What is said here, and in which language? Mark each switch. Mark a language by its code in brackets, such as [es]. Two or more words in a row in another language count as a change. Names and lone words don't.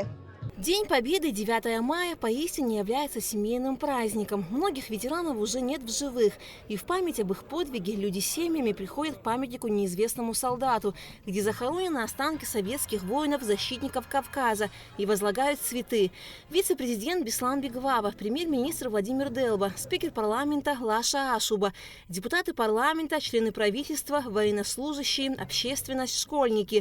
[ru] День Победы 9 мая поистине является семейным праздником. Многих ветеранов уже нет в живых. И в память об их подвиге люди семьями приходят к памятнику неизвестному солдату, где захоронены останки советских воинов-защитников Кавказа, и возлагают цветы. Вице-президент Беслан Бигвава, премьер-министр Владимир Делба, спикер парламента Лаша Ашуба, депутаты парламента, члены правительства, военнослужащие, общественность, школьники.